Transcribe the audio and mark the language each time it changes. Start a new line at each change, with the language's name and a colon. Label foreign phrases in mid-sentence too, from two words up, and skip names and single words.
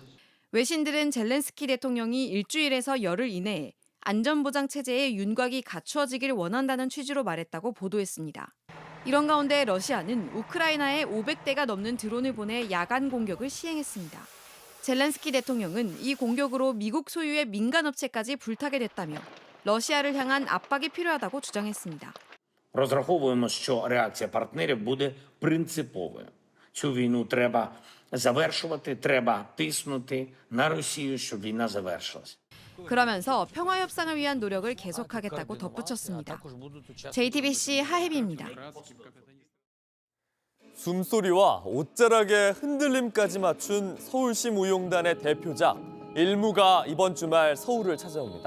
Korean: 외신들은 젤렌스키 대통령이 일주일에서 열흘 이내에 안전보장 체제의 윤곽이 갖추어지길 원한다는 취지로 말했다고 보도했습니다. 이런 가운데 러시아는 우크라이나에 500대가 넘는 드론을 보내 야간 공격을 시행했습니다. 젤렌스키 대통령은 이 공격으로 미국 소유의 민간업체까지 불타게 됐다며 러시아를 향한 압박이 필요하다고 주장했습니다.
Ukrainian: Розраховуємо, що реакція партнерів буде принциповою. Цю війну треба завершувати, треба тиснути на Росію, щоб війна завершилась.
Korean: 그러면서 평화 협상을 위한 노력을 계속하겠다고 덧붙였습니다. JTBC 하혜비입니다. 숨소리와 옷자락의 흔들림까지 맞춘 서울시 무용단의 대표작 일무가 이번 주말 서울을 찾아옵니다.